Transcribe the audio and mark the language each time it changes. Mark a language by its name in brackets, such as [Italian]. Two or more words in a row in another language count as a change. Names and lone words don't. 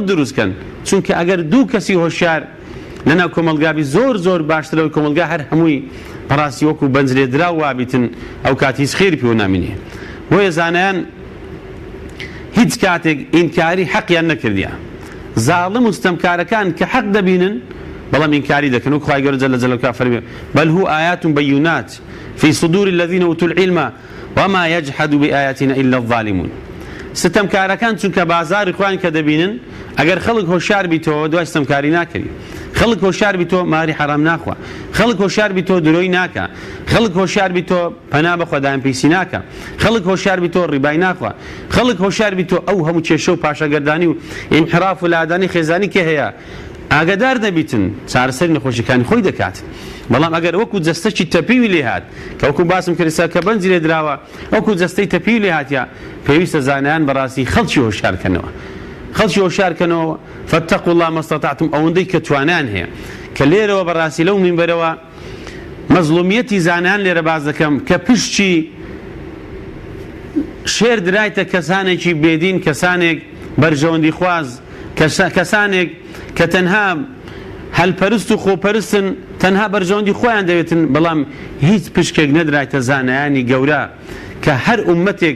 [Central Kurdish] دروستکەن چونکە ئەگەر دوو کەسی هۆشیار لەناو کۆمەلگابی زۆر باشترەوەی کۆمەلگا هەر هەمووی بەڕاستی وەکو بەنجلێدرا وابیتن ئەو کاتی هیچ خێری پێوە نامینێ بۆیە زانایان هیچ کاتێک ئینکاری حەقیان نەکردیە زاڵم و ستەمکارەکان کە حەق دەبینن بەڵام ئینکاری دەکەن و خوای گەورە [Arabic] جەل جەلالوهو [Central Kurdish] فەرمێ [Arabic] بەل هو آیات بەیونات في صدور الذين أوتوا العلم وما يجحد بآياتنا إلا الظالمون [Central Kurdish] ستەمکارەکان چونکە بازاری خوان کە دەبینن ئەگەر خەڵک هۆشیار بیتەوە دوای ستەمکاری ناکەوی خەڵک هۆشیار بیتەوە ماری حرام ناخوا خەڵک هۆشیار بیتەوە درۆی ناکە خەڵک هۆشیار بیتەوە پەنا بە خۆدایان پیسی ناکە خەڵک هۆشیار بیتەوە ڕیبای ناخوا خەڵک هۆشیار بیتەوە ئەو هەموو کێشە و پاشەگەردانی و ئینحراف و لادانی خێزانی کێ هەیە ئاگادار دەبیتن چارەسەری نەخۆشیەکانی خۆی دەکات بەڵام ئەگەر وەکو جەستەی تەپیوی لێ هات کە وەکو باسم کردسا کە بەنجی لێ دراوە وەکو جەستەی تەپیوی لێ هاتیە پێویستە زانایان بەڕاستی خەڵکی هۆشیارکەنەوە خەڵکی هۆشیارکەنەوە [Arabic] فاتقوا الله ما استطعتم [Central Kurdish] ئەوەندەی کە توانان هەیە کە لێرەوە بەڕاستی لەو مینبەرەوە مەزلومیەتی زانایان لێرە باز دەکەم کە پشتی شێر درایتە کەسانێکی بێدین کەسانێک بەرژەوەندی خواز کەسانێک کە تەنها هەلپەرست و خۆپەرستن تەنها بەرژەوەندی خۆیان دەوێتن بەڵام هیچ پشکێک نەدرایتە زانایانی گەورە کە هەر ئومەتێک